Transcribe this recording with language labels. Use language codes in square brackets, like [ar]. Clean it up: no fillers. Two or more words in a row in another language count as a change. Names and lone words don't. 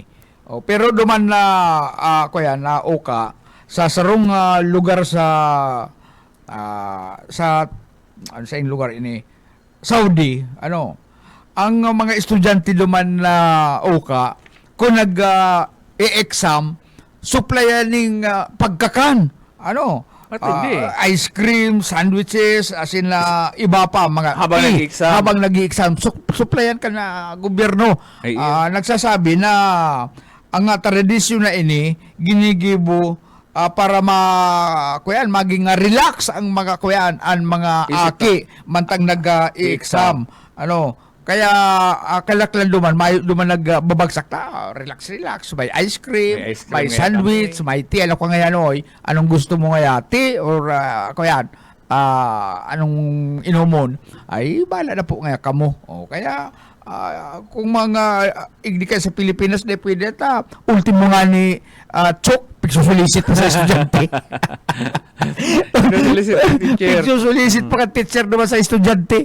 [bik] Oh, pero duman na, kuyan, na Oka, sa sarong lugar sa ano sa lugar ini Saudi ang mga estudyante duman na Oka kung i-exam supplyan ning pagkakan ice cream, sandwiches, [en] as in [bik] iba pa mga habang nag-i-exam supplyan ka na gobyerno. Nagsasabi na ang tradisyon na ini ginigibo para maging relax ang mga ang mga aki mantang nag-i-exam. Kaya kalaklan duman nagbabagsak ta, relax, may ice cream, may sandwich, may tea, ano ka ngayon, anong gusto mo ngayon, tea or anong inumon, ay bala na po nga kamo. Kaya kung mga igdi ka sa Pilipinas na pwede ultimo nga ni Chok, pigsusulisit pa sa estudyante. Pigsusulisit pa ka teacher naman sa estudyante.